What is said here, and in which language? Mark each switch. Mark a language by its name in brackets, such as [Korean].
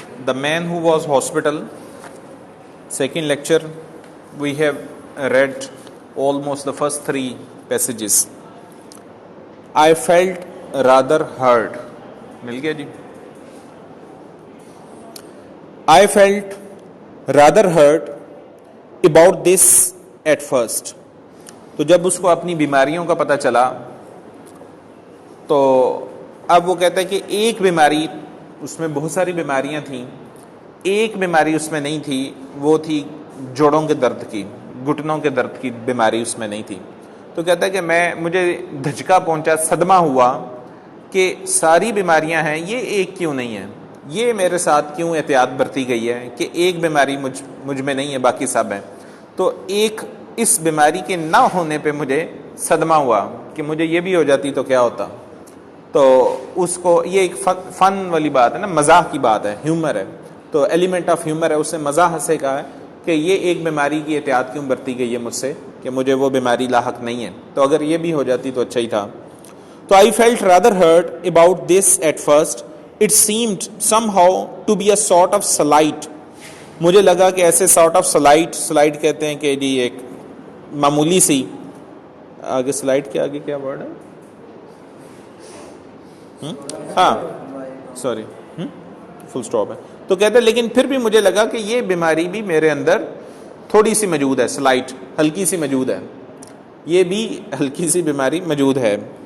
[English] The man who was hospital. Second lecture, we have read almost the first three passages. I felt rather hurt. [Urdu] مل گیا جی. [English] I felt rather hurt about this at first. [Urdu] تو جب اس کو اپنی بیماریوں کا پتہ چلا تو اب وہ کہتا ہے کہ ایک بیماری، اس میں بہت ساری بیماریاں تھیں، ایک بیماری اس میں نہیں تھی، وہ تھی جوڑوں کے درد کی، گھٹنوں کے درد کی بیماری اس میں نہیں تھی. تو کہتا ہے کہ مجھے دھچکا پہنچا، صدمہ ہوا کہ ساری بیماریاں ہیں، یہ ایک کیوں نہیں ہے، یہ میرے ساتھ کیوں احتیاط برتی گئی ہے کہ ایک بیماری مجھ میں نہیں ہے، باقی سب ہیں. تو ایک اس بیماری کے نہ ہونے پہ مجھے صدمہ ہوا کہ مجھے یہ بھی ہو جاتی تو کیا ہوتا. تو اس کو یہ ایک فن والی بات ہے نا، مزاح کی بات ہے، ہیومر ہے، تو ایلیمنٹ آف ہیومر ہے. اس نے مزاح سے کہا ہے کہ یہ ایک بیماری کی احتیاط کیوں برتی گئی ہے مجھ سے کہ مجھے وہ بیماری لاحق نہیں ہے، تو اگر یہ بھی ہو جاتی تو اچھا ہی تھا. [English] تو I felt rather hurt about this at first. It seemed somehow to be a sort of slight. [Urdu] مجھے لگا کہ ایسے [English] sort of slight [Urdu] کہتے ہیں کہ جی ایک معمولی سی، آگے سلائڈ کے آگے کیا ورڈ ہے؟ ہاں سوری، فل سٹاپ ہے. تو کہتے ہیں لیکن پھر بھی مجھے لگا کہ یہ بیماری بھی میرے اندر تھوڑی سی موجود ہے، سلائٹ، ہلکی سی موجود ہے، یہ بھی ہلکی سی بیماری موجود ہے.